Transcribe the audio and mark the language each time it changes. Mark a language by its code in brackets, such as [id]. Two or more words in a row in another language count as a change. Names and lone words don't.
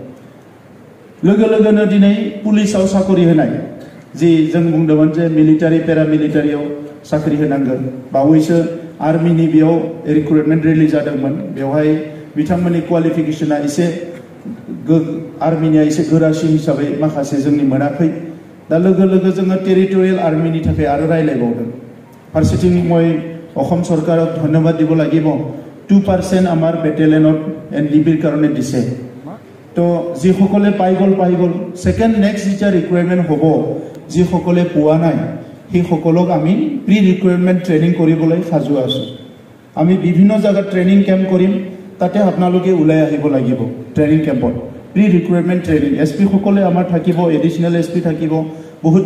[brx] लोगो लोगोनो दिनै पुलिसाव साकरि होनाय जि जों बुंदोंमोन जे मिलिटारि पेरामिलिटारियाव साख्रि होनांगोन बावैसो आर्मिनि बेयाव रिक्रुटमेन्ट रिलिज जादोंमोन बेवहाय बिथांमोननि क्वालिफिकेशना एसे आर्मिनिया एसे गोरासिन हिसाबै माखासे जोंनि मोनाखै दा लोगो लोगो जोङो टेरिटरियेल आर्मिनि थाखाय आरो रायलायबावदों फारसेथिं [as] মই অসম চৰকাৰক ধন্যবাদ দিব লাগিব 2% আমাৰ বেটেলিয়নত এনডিবিৰ কাৰণে দিছে তো যিসকলে পাই গ'ল সেকেন্ড নেক্সট যেতিয়া ৰিকুৱাৰমেন্ট হ'ব যিসকলে পোৱা নাই সেই সকলক আমি প্ৰি ৰিকুৱাৰমেন্ট ট্ৰেনিং কৰিবলৈ সাজু আছো আমি বিভিন্ন জায়গাত ট্ৰেনিং কেম্প কৰিম তাতে আপোনালোকে ওলাই আহিব লাগিব ট্ৰেনিং কেম্পত প্ৰি ৰিকুৱাৰমেন্ট ট্ৰেনিং এসপি সকলে আমাৰ থাকিব এডিশনাল এসপি থাকিব বহুত